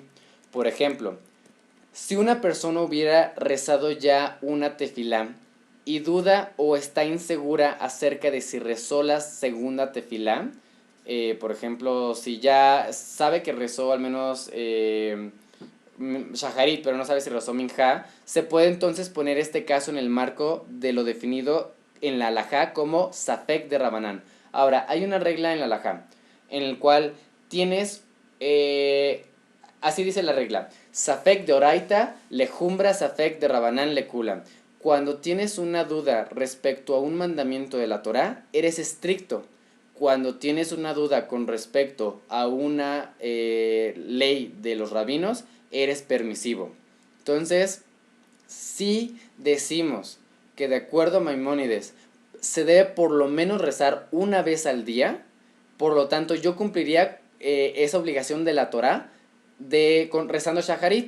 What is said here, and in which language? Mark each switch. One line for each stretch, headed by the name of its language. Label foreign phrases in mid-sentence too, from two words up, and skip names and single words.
Spanish: Por ejemplo, si una persona hubiera rezado ya una tefilá y duda o está insegura acerca de si rezó la segunda tefilá, por ejemplo, si ya sabe que rezó al menos shaharit, pero no sabe si rezó minjá, se puede entonces poner este caso en el marco de lo definido en la halajá como
Aramaic: ספק דרבנן.
Spanish: Ahora, hay una regla en la halajá, en el cual tienes, así dice la regla,
Aramaic: ספק דאורייתא לחומרא ספק דרבנן לקולא.
Spanish: Cuando tienes una duda respecto a un mandamiento de la Torá, eres estricto. Cuando tienes una duda con respecto a una ley de los rabinos, eres permisivo. Entonces, si decimos que de acuerdo a Maimónides se debe por lo menos rezar una vez al día, por lo tanto yo cumpliría esa obligación de la Torá rezando Shaharit.